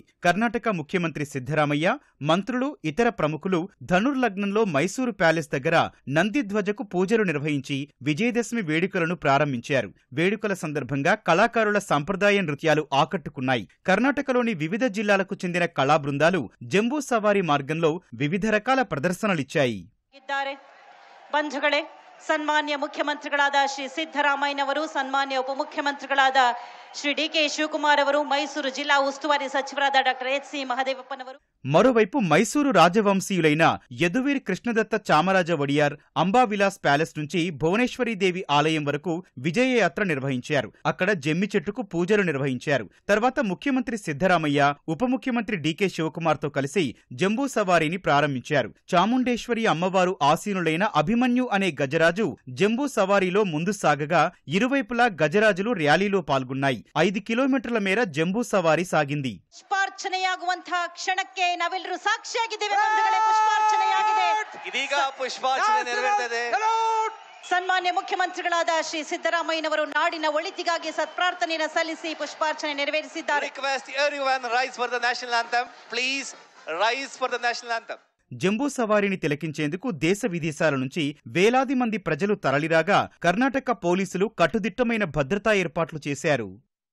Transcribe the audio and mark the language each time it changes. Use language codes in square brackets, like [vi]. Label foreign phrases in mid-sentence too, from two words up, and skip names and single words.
[te] కర్ణాటక ముఖ్యమంత్రి సిద్ధరామయ్య, మంత్రులు, ఇతర ప్రముఖులు ధనుర్లగ్నంలో మైసూరు ప్యాలెస్ దగ్గర నందిధ్వజకు పూజలు నిర్వహించి విజయదశమి వేడుకలను ప్రారంభించారు. వేడుకల సందర్భంగా కళాకారుల సంప్రదాయ నృత్యాలు ఆకట్టుకున్నాయి. కర్ణాటకలోని వివిధ జిల్లాలకు చెందిన కళా బృందాలు జంబూ సవారీ మార్గంలో వివిధ రకాల ప్రదర్శనలిచ్చాయి. [kn] ಬಂಧುಗಳೇ, ಸನ್ಮಾನ್ಯ ಮುಖ್ಯಮಂತ್ರಿಗಳಾದ ಶ್ರೀ ಸಿದ್ದರಾಮಯ್ಯನವರು, ಸನ್ಮಾನ್ಯ ಉಪಮುಖ್ಯಮಂತ್ರಿಗಳಾದ ಶ್ರೀ ಡಿ.ಕೆ. ಶಿವಕುಮಾರ್ ಅವರು, ಮೈಸೂರು ಜಿಲ್ಲಾ ಉಸ್ತುವಾರಿ ಸಚಿವರಾದ ಡಾಕ್ಟರ್ ಎಚ್.ಸಿ. ಮಹದೇವಪ್ಪನವರು. [te] మరోవైపు మైసూరు రాజవంశీయులైన యదువీర్ కృష్ణదత్త చామరాజ వడియార్ అంబావిలాస్ ప్యాలెస్ నుంచి భువనేశ్వరీదేవి ఆలయం వరకు విజయయాత్ర నిర్వహించారు. అక్కడ జమ్మి చెట్టుకు పూజలు నిర్వహించారు. తర్వాత ముఖ్యమంత్రి సిద్ధరామయ్య, ఉప ముఖ్యమంత్రి డి.కే. శివకుమార్ తో కలిసి జంబూ సవారీని ప్రారంభించారు. చాముండేశ్వరి అమ్మవారు ఆసీనులైన అభిమన్యు అనే గజరాజు జంబూ సవారీలో ముందు సాగగా ఇరువైపులా గజరాజులు ర్యాలీలో పాల్గొన్నాయి. 5 కిలోమీటర్ల మేర జంబూ సవారీ సాగింది. [kn] పుష్పార్చనయాగుವಂತಹ ಕ್ಷಣಕ್ಕೆ ನಾವೆಲ್ಲರೂ ಸಾಕ್ಷಿಯಾಗಿದ್ದೇವೆ. ಬಂಧುಗಳೇ, ಪುಷ್ಪಾರ್ಚನೆಯಾಗಿದೆ. ಇದೀಗ ಪುಷ್ಪಾರ್ಚನೆ ನೆರವೇರುತ್ತದೆ. ಸನ್ಮಾನ್ಯ ಮುಖ್ಯಮಂತ್ರಿಗಳಾದ ಶ್ರೀ ಸಿದ್ದರಾಮಯ್ಯನವರು ನಾಡಿನ ಒಳಿತಿಗಾಗಿ ಸತ್ಪ್ರಾರ್ಥನೆಯನ್ನು ಸಲ್ಲಿಸಿ ಪುಷ್ಪಾರ್ಚನೆ ನೆರವೇರಿಸಿದ್ದಾರೆ. [en] Request everyone rise for the national anthem. Please rise for the national anthem. [te] జంబూ సవారీని తిలకించేందుకు దేశ విదేశాల నుంచి వేలాది మంది ప్రజలు తరలిరాగా కర్ణాటక పోలీసులు కట్టుదిట్టమైన భద్రతా ఏర్పాట్లు చేశారు.